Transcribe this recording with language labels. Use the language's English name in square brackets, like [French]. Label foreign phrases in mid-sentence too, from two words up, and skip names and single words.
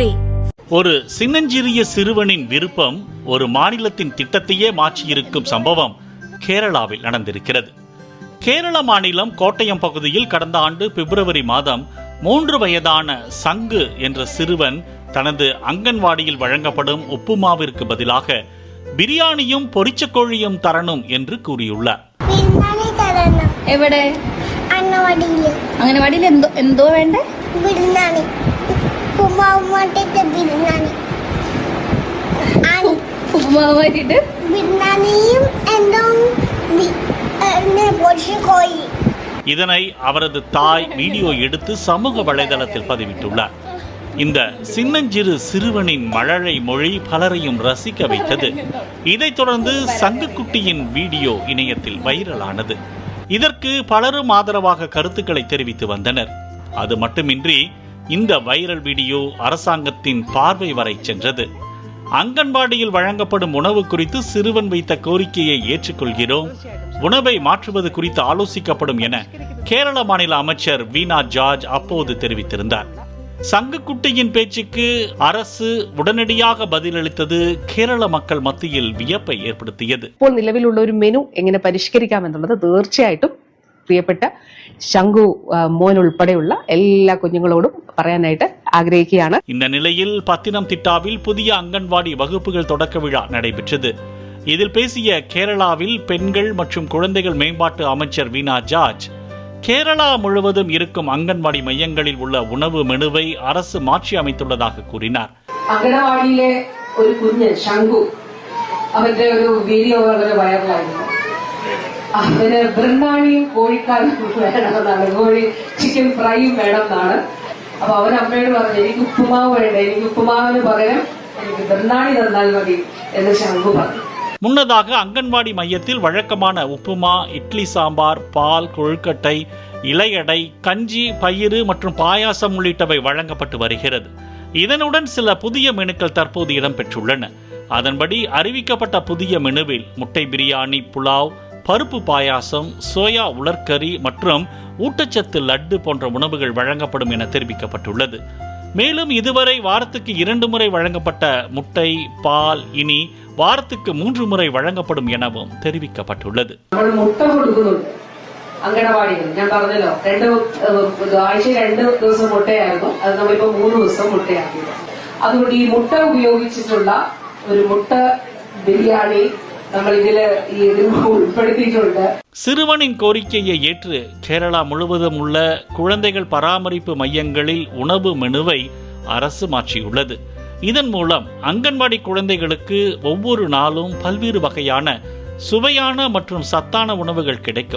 [Tamil] ஒரு சின்னஞ்சிறிய சிறுவனின் விருப்பம் ஒரு மாநிலத்தின் திட்டத்தையே மாற்றியிருக்கும் சம்பவம் கேரளாவில் நடந்திருக்கிறது. கேரள மாநிலம் கோட்டயம் பகுதியில் கடந்த ஆண்டு பிப்ரவரி மாதம் 3 வயதான சங்கு என்ற சிறுவன் தனது அங்கன்வாடியில் வழங்கப்படும் உப்புமாவிற்கு பதிலாக பிரியாணியும் பொரிச்ச கோழியும் தரணும் என்று கூறியுள்ளார். [Malayalam] എന്തോ വേണ്ടേ? ബിരിയാണി ഉപ്പുമാവ് മാറ്റിട്ട് ബിരിയാണിയും എന്തോ കോഴി. [Tamil] இதனை அவரது தாய் வீடியோ எடுத்து சமூக வலைதளத்தில் பதிவிட்டுள்ளார். இந்த சின்னஞ்சிறு சிறுவனின் மழலை மொழி பலரையும் ரசிக்க வைத்தது. இதைத் தொடர்ந்து சங்குக்குட்டியின் வீடியோ இணையத்தில் வைரலானது. இதற்கு பலரும் ஆதரவாக கருத்துக்களை தெரிவித்து வந்தனர். அது மட்டுமின்றி இந்த வைரல் வீடியோ அரசாங்கத்தின் பார்வை வரை சென்றது. அங்கன்வாடியில் வழங்கப்படும் உணவு குறித்து சிறுவன் வைத்த கோரிக்கையை ஏற்றுக்கொள்கிறோம், உணவை மாற்றுவது குறித்து ஆலோசிக்கப்படும் என கேரள மாநில அமைச்சர் வீணா ஜார்ஜ் அப்போது தெரிவித்திருந்தார். சங்குக்குட்டியின் பேச்சுக்கு அரசு உடனடியாக பதிலளித்தது കേരള மக்கள் [Malayalam] മധ്യയിൽ വിയപ്പை ഏർപ്പെടുത്തിയത്. ഇപ്പോൾ നിലവിലുള്ള ഒരു മെനു എങ്ങനെ പരിഷ്കരിക്കാം എന്നുള്ളത് തീർച്ചയായിട്ടും പ്രിയപ്പെട്ട ശംഖു മോൻ ഉൾപ്പെടെയുള്ള എല്ലാ കുഞ്ഞുങ്ങളോടും പറയാനായിട്ട് ആഗ്രഹിക്കുകയാണ്. [Tamil] இந்த நிலையில் பத்தினம்திட்டாவில் புதிய அங்கன்வாடி வகுப்புகள் தொடக்க விழா நடைபெற்றது. இதில் பேசிய கேரளாவில் பெண்கள் மற்றும் குழந்தைகள் மேம்பாட்டு அமைச்சர் வீணா ஜார்ஜ் கேரளா முழுவதும் இருக்கும் அங்கன்வாடி மையங்களில் உள்ள உணவு மெனுவை அரசு மாற்றி அமைத்துள்ளதாக கூறினார். [Malayalam] അങ്കണവാടിയിലെ ഒരു കുഞ്ഞ് ശംഖു അവന്റെ ഒരു വീഡിയോ വളരെ വൈറലായിരുന്നു. അവന് ബിരിയാണിയും കോഴിക്കാലും വേണമെന്നാണ്, കോഴി [English] chicken fry [Malayalam] വേണമെന്നാണ്. അപ്പൊ അവൻ അമ്മയോട് പറഞ്ഞു, എനിക്ക് ഉപ്പുമാവ് വേണ്ട, എനിക്ക് ഉപ്പുമാവിന് പകരം എനിക്ക് ബിരിയാണി തന്നാൽ മതി എന്ന് ശംഖു പറഞ്ഞു. [Tamil] முன்னதாக அங்கன்வாடி மையத்தில் வழக்கமான உப்புமா, இட்லி சாம்பார், பால், கொழுக்கட்டை, இலையடை, கஞ்சி, பயிறு மற்றும் பாயாசம் உள்ளிட்டவை வழங்கப்பட்டு வருகிறது. இதனுடன் சில புதிய மெனுக்கள் தற்போது இடம்பெற்றுள்ளன. அதன்படி அறிவிக்கப்பட்ட புதிய மெனுவில் முட்டை பிரியாணி, புலாவ், பருப்பு பாயாசம், சோயா உலர்கறி மற்றும் ஊட்டச்சத்து லட்டு போன்ற உணவுகள் வழங்கப்படும் என தெரிவிக்கப்பட்டுள்ளது. மேலும் இதுவரை வாரத்துக்கு 2 முறை வழங்கப்பட்ட முட்டை, பால் இனி வாரத்துக்கு 3 முறை வழங்கப்படும் எனவும் தெரிவிக்கப்பட்டுள்ளது. [Malayalam] മുട്ട കൊടുക്കുന്നുണ്ട് അങ്കണവാടിയിൽ. ഞാൻ പറഞ്ഞല്ലോ, ആഴ്ച 2 ദിവസം മുട്ടയായിരുന്നു, അത് നമ്മളിപ്പോ 3 ദിവസം മുട്ടയാക്കിയത്. അതുകൊണ്ട് ഈ മുട്ട ഉപയോഗിച്ചിട്ടുള്ള ഒരു മുട്ട ബിരിയാണി നമ്മൾ ഇതിൽ ഉൾപ്പെടുത്തിയിട്ടുണ്ട്. [Tamil] சிறுவனின் கோரிக்கையை ஏற்று கேரளா முழுவதும் உள்ள குழந்தைகள் பராமரிப்பு மையங்களில் உணவு மெனுவை அரசு மாற்றியுள்ளது. இதன் மூலம் அங்கன்வாடி குழந்தைகளுக்கு ஒவ்வொரு நாளும் பல்வேறு வகையான சுவையான மற்றும் சத்தான உணவுகள் கிடைக்கும்.